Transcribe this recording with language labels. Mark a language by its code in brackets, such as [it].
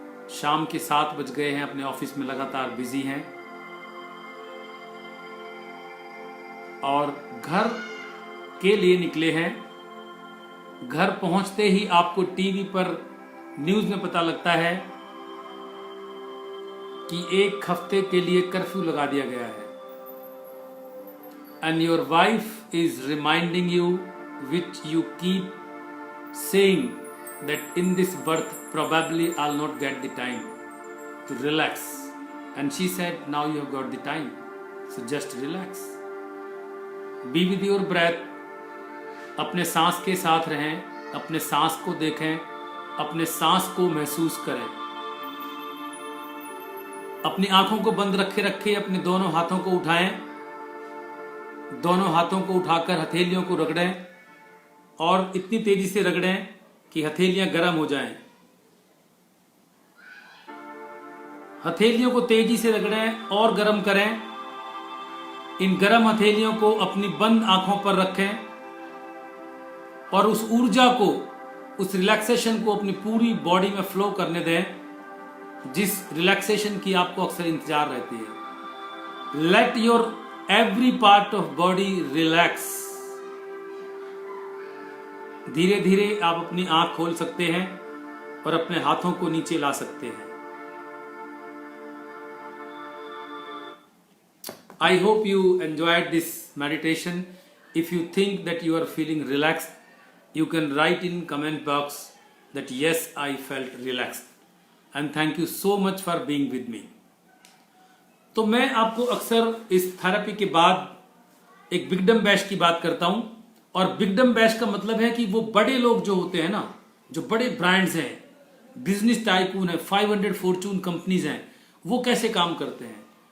[hi] शाम के 7 बज गए हैं, अपने ऑफिस में लगातार बिजी हैं और घर के लिए निकले हैं। घर पहुंचते ही आपको टीवी पर न्यूज में पता लगता है कि 1 हफ्ते के लिए कर्फ्यू लगा दिया गया है। [en] And your wife is reminding you which you keep saying that in this birth probably I'll not get the time to relax, and she said now you have got the time, so just relax, be with your breath। [hi] अपने सांस के साथ रहें, अपने सांस को देखें, अपने सांस को महसूस करें। अपनी आंखों को बंद रखे रखे अपने दोनों हाथों को उठाएं, दोनों हाथों को उठाकर हथेलियों को रगड़ें और इतनी तेजी से रगड़ें कि हथेलियां गर्म हो जाएं। हथेलियों को तेजी से रगड़ें और गर्म करें। इन गर्म हथेलियों को अपनी बंद आंखों पर रखें और उस ऊर्जा को, उस रिलैक्सेशन को अपनी पूरी बॉडी में फ्लो करने दें, जिस रिलैक्सेशन की आपको अक्सर इंतजार रहती है। [en] Let your every part of body relax. [hi] धीरे धीरे आप अपनी आंख खोल सकते हैं और अपने हाथों को नीचे ला सकते हैं। [en] I hope you enjoyed this meditation. If you think that you are feeling relaxed, you can write in comment box that yes, I felt relaxed. And thank you so much for being with me. [hi] तो मैं आपको अक्सर इस therapy के बाद एक बिगडम bash की बात करता हूं। और बिगडम बैश का मतलब है कि वो बड़े लोग जो होते हैं ना, जो बड़े ब्रांड्स हैं, बिजनेस टाइकून है, 500 फॉर्चून कंपनीज हैं, वो कैसे काम करते हैं।